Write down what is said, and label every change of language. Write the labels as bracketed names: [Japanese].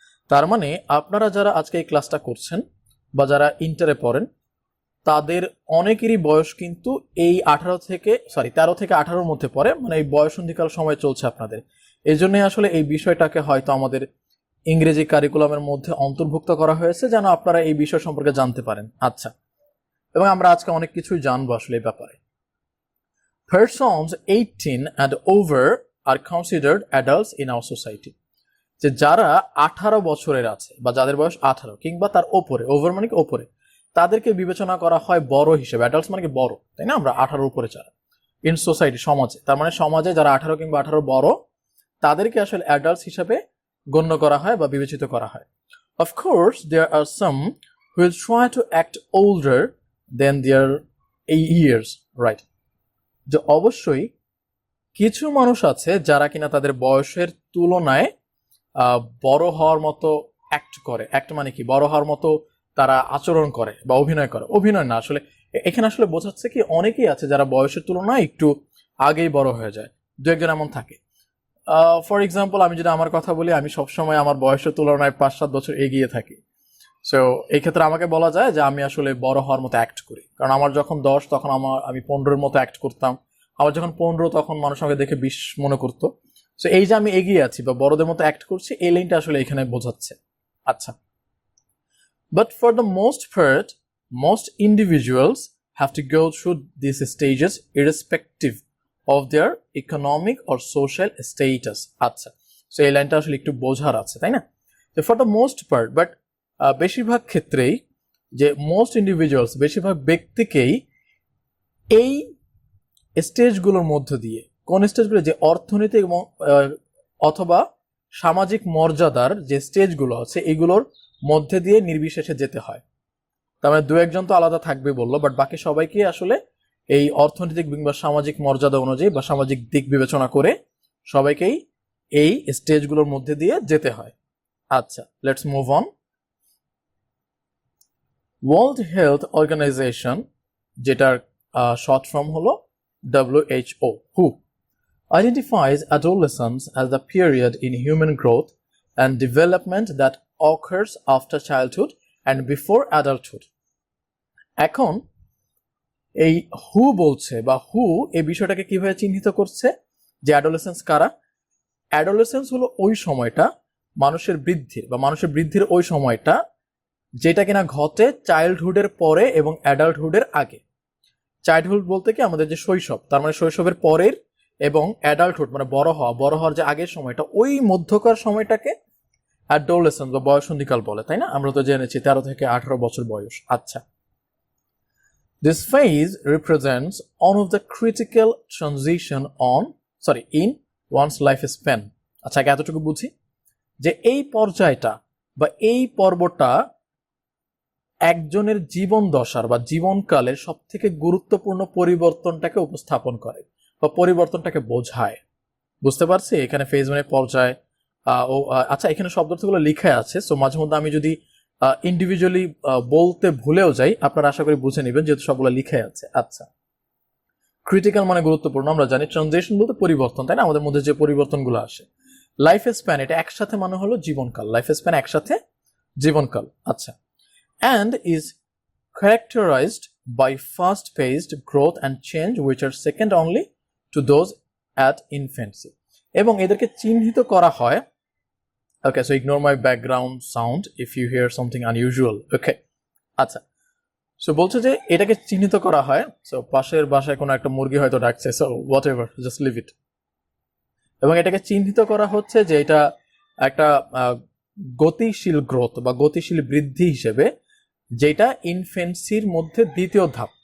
[Bangla] তার মানে আপনারা যারা আজকে এই ক্লাসটা করছেন বা যারা ইন্টারে পড়েন, তাদের অনেকেরই বয়স কিন্তু এই 13 থেকে 18-র মধ্যে পড়ে, মানে এই বয়সন্ধিকাল সময় চলছে আপনাদের। এই জন্যই আসলে এই বিষয়টাকে হয়তো আমাদের ইংরেজি কারিকুলামের মধ্যে অন্তর্ভুক্ত করা হয়েছে, যেন আপনারা এই বিষয় সম্পর্কে জানতে পারেন। আচ্ছা, এবং আমরা আজকে অনেক কিছুই জানবো আসলে এই ব্যাপারে। [English] Persons 18 and over are considered adults in our society. [Bangla] যে যারা 18 বছরের আছে বা যাদের বয়স 18 কিংবা তার ওপরে, ওভার মানে কি ওপরে, তাদেরকে বিবেচনা করা হয় বড় হিসেবে। অ্যাডাল্টস মানে কি বড়, তাই না? আমরা 18 উপরে যারা ইন সোসাইটি, সমাজে, তার মানে সমাজে যারা 18 কিংবা 18 বড়, তাদেরকে আসলে অ্যাডাল্টস হিসেবে গণ্য করা হয় বা বিবেচিত করা হয়। [English] Of course, there are some who will try to act older than their years, right? [Bangla] যে অবশ্যই কিছু মানুষ আছে যারা কিনা তাদের বয়সের তুলনায় বড় হওয়ার মতো অ্যাক্ট করে। অ্যাক্ট মানে কি, বড় হওয়ার মতো তারা আচরণ করে বা অভিনয় করে। অভিনয় না, আসলে এখানে আসলে বোঝাচ্ছে কি, অনেকেই আছে যারা বয়সের তুলনায় একটু আগেই বড় হয়ে যায়। 2-1 জন এমন থাকে। [English] for example, [Bangla] আমি যদি আমার কথা বলি, আমি সবসময় আমার বয়সের তুলনায় 5-7 বছর এগিয়ে থাকি। সো এই ক্ষেত্রে আমাকে বলা যায় যে আমি আসলে বড় হওয়ার মতো অ্যাক্ট করি। কারণ আমার যখন 10 তখন আমি 15-এর মতো অ্যাক্ট করতাম। আমার যখন 15 তখন মানুষ আমাকে দেখে 20 মনে করতো। সো এই যে আমি এগিয়ে আছি বা বড়দের মতো অ্যাক্ট করছি, এই লাইনটা আসলে এখানে বোঝাচ্ছে। [English] আচ্ছা, but for the most part, most individuals have to go through these stages irrespective of their economic or social status. [Bangla] আচ্ছা, সো এই লাইনটা আসলে একটু বোঝার আছে, তাই না? [English] for the most part, [Bangla] but বেশিরভাগ ক্ষেত্রেই, যে মোস্ট ইন্ডিভিজুয়ালস, বেশিরভাগ ব্যক্তিকেই এই স্টেজগুলোর মধ্য দিয়ে, কোন স্টেজগুলো, যে অর্থনৈতিক এবং অথবা সামাজিক মর্যাদার যে স্টেজগুলো আছে, এগুলোর মধ্যে দিয়ে নির্বিশেষে যেতে হয়। তার মানে দু একজন তো আলাদা থাকবে বললো, বাট বাকি সবাইকে আসলে এই অর্থনৈতিক কিংবা সামাজিক মর্যাদা অনুযায়ী বা সামাজিক দিক বিবেচনা করে সবাইকেই এই স্টেজগুলোর মধ্যে দিয়ে যেতে হয়। আচ্ছা, [English] Let's move on. World Health Organization, [Bangla] যেটার শর্ট ফর্ম হলো [English] WHO, who identifies adolescence as the period in human growth and development that occurs after childhood and before adulthood. [Bangla] এখন এই হু বলছে বা হু এই বিষয়টাকে কিভাবে চিহ্নিত করছে যে অ্যাডোলেসেন্স কারা? অ্যাডোলেসেন্স হলো ওই সময়টা মানুষের বৃদ্ধির ওই সময়টা যেটা কিনা ঘটে চাইল্ডহুডের পরে এবং অ্যাডাল্টহুডের আগে। চাইল্ডহুড বলতে কি আমাদের যে শৈশব, তার মানে শৈশবের পরের, এবং অ্যাডাল্টহুড মানে বড় হওয়ার যে আগের সময়টা, ওই মধ্যকার সময়টাকে অ্যাডোলেসেন্স বা বয়সন্ধিকাল বলে, তাই না? আমরা তো জেনেছি 13 থেকে 18 বছর বয়স। [English] আচ্ছা, this phase represents one of the critical transition in one's life span. [Bangla] আচ্ছা, এতটুকু বুঝি যে এই পর্যায়টা বা এই পর্বটা একজনের জীবন দশার বা জীবনকালের সব থেকে গুরুত্বপূর্ণ পরিবর্তনটাকে উপস্থাপন করে বা পরিবর্তনটাকে বোঝায়। বুঝতে পারছি এখানে ফেজ মানে পর্যায়। আচ্ছা, এখানে শব্দগুলো লিখে আছে, সো মাঝে মধ্যে আমি যদি ইন্ডিভিজুয়ালি বলতে ভুলেও যাই, আপনারা আশা করি বুঝে নেবেন যেহেতু সবগুলো লিখে আছে। আচ্ছা, ক্রিটিক্যাল মানে গুরুত্বপূর্ণ, আমরা জানি। ট্রানজিশন বলতে পরিবর্তন, তাই না? আমাদের মধ্যে যে পরিবর্তনগুলো আসে। লাইফ স্প্যান, এটা একসাথে মানে হলো জীবনকাল। লাইফ স্প্যান একসাথে জীবনকাল। [English] আচ্ছা, and is characterized by fast-paced growth and change which are second only to those at infancy. [Bangla] এবং এদেরকে চিহ্নিত করা হয়, [English] okay, so ignore my background sound if you hear something unusual, okay? [Bangla] আচ্ছা, সো বলছে যে এটাকে চিহ্নিত করা হয়, সো পাশের বাসায় কোনো একটা মুরগি হয়তো ডাকছে, [English] So whatever, just leave it. [Bangla] এবং এটাকে চিহ্নিত করা হচ্ছে যে এটা একটা গতিশীল গ্রোথ বা গতিশীল বৃদ্ধি হিসেবে, যেটা ইনফেন্সির মধ্যে দ্বিতীয় ধাপ।